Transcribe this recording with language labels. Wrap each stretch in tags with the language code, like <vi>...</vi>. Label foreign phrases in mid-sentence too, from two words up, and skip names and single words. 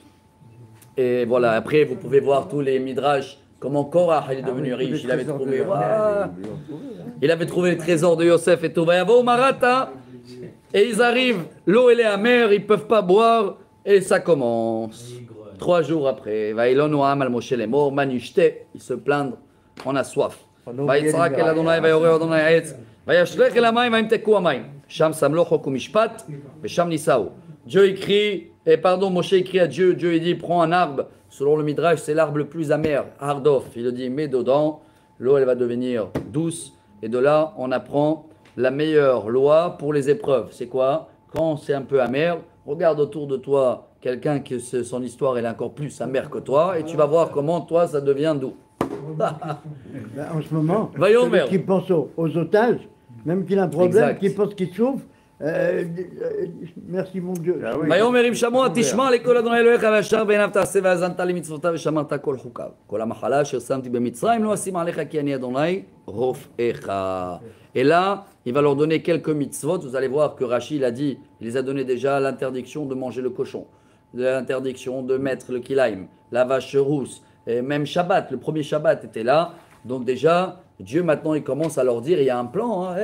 <fr>Et voilà, après vous pouvez voir tous les midrash, comment Korah il est devenu riche, il avait trouvé, il avait trouvé les trésors de Yosef et tout. Va y avoir Marata, et ils arrivent, l'eau elle est amère, ils peuvent pas boire, et ça commence. 3 jours après,</fr> <he>וילון עם על משה</he> <fr>les morts, Manishte, ils se plaignent, on a soif.</fr> <he>ויצעק אל אדוני ויורה אדוני העץ וישלך אל המים וימתקו המים שם שם לו חוק ומשפט ושם נישאו.</he> <fr>Dieu écrit, et pardon, Moshe écrit à Dieu, Dieu il dit prends un arbre, selon le Midrash c'est l'arbre le plus amer, Hardof, il le dit mets dedans, l'eau elle va devenir douce, et de là on apprend la meilleure loi pour les épreuves. C'est quoi? Quand c'est un peu amer, regarde autour de toi quelqu'un que son histoire elle est encore plus amère que toi, et tu vas voir comment toi ça devient doux. Ben, en ce moment, Vayomer. celui qui pense aux otages, même qu'il a un problème, Exact. qui pense qu'il souffre, merci mon Dieu. Ah oui.</fr> <he>ויאמר אם שמוע תשמע לקול אדוני אלוהיך וישר בעיניו תעשה והאזנת למצוותיו ושמרת כל חוקיו. כל המחלה אשר שמתי במצרים לא אשים עליך כי אני אדוני רופאיך.</he> <fr>Et là, il va leur donner quelques mitzvot. Vous allez voir que Rashi il a dit, il les a donné déjà l'interdiction de manger le cochon, l'interdiction de mettre le kilaim, la vache rousse, et même Shabbat, le premier Shabbat était là. Donc déjà, Dieu maintenant il commence à leur dire, il y a un plan, hein.</fr>